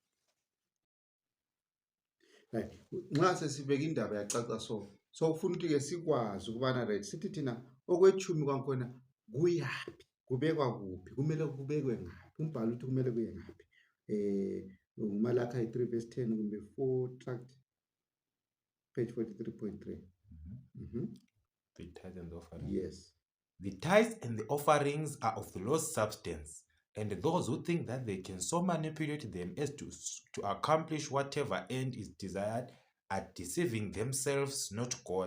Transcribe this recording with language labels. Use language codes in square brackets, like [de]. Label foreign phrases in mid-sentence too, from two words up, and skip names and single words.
[nd] Nxa sesibeka indaba yacaca so ufuna ukuthi ke sikwazi ukubana right sithi thina okwetshumi kwakhona kuyaphi, kubekwa kuphi, kumele kubekwe ngaphi, umbhalo uthi kumele kuye ngaphi. uMalaki 3 verse 10 kumbe 4 [en] tract page [nd] 43.3. [en] The tithes and the offerings. Yes. The tithes and the offerings are of the Lord's substance, and those who think that they can so manipulate them as to accomplish whatever end is desired are deceiving themselves, not God.